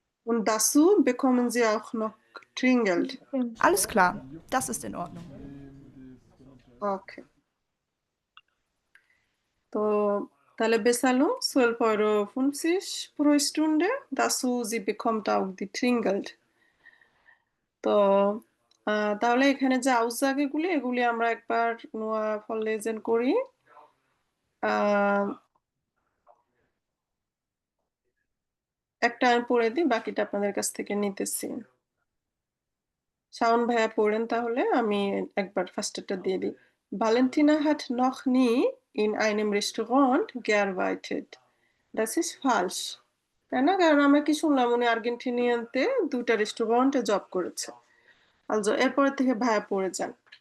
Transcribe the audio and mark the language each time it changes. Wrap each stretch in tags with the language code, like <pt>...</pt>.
<de>Und dazu bekommen Sie auch noch Trinkgeld. Alles klar, das ist in Ordnung. Okay.</de> <bn>তো তাহলে</bn> <de>bezahlung 12,50 € pro Stunde. Dazu sie bekommt auch die Trinkgeld.</de> <bn>তো তাহলে এখানে যে আউটসাগেগুলি এগুলি আমরা একবার নোয়া ফরলেজেন করি। একটা আমি পড়ে দিই, বাকিটা আপনাদের কাছ থেকে নিতেছি। শাওন ভাইয়া পড়েন তাহলে, আমি একবার ফার্স্টেরটা দিয়ে দিই।</bn> <de>Valentina hat noch nie in einem Restaurant gearbeitet. Das ist falsch.</de> <bn>তাই না? কারণ আমরা কি শুনলাম উনি আর্গেন্টিনিয়ানতে 2টা রেস্টুরেন্টে জব করেছে। Also এরপর থেকে ভাইয়া পড়ে যান।</bn>